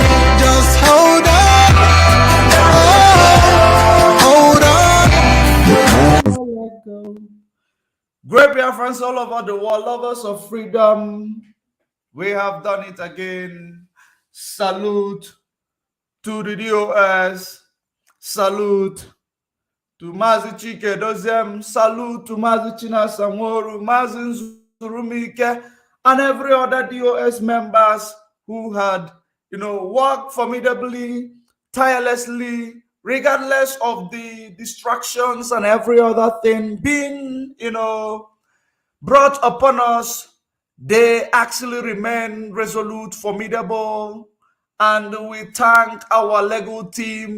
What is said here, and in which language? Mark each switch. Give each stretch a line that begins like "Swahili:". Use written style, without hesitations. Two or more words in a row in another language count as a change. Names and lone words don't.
English: Just hold on. Hold on. Don't let go. Great Biafrans all over the world, lovers of freedom. We have done it again. Salute to the DOS. Salute to Mazi Chike Dozem. Salute to Mazi China Samoru, Mazi Nzurumike, and every other DOS members who had, worked formidably, tirelessly, regardless of the distractions and every other thing being, brought upon us. They actually remain resolute, formidable, and we thank our legal team.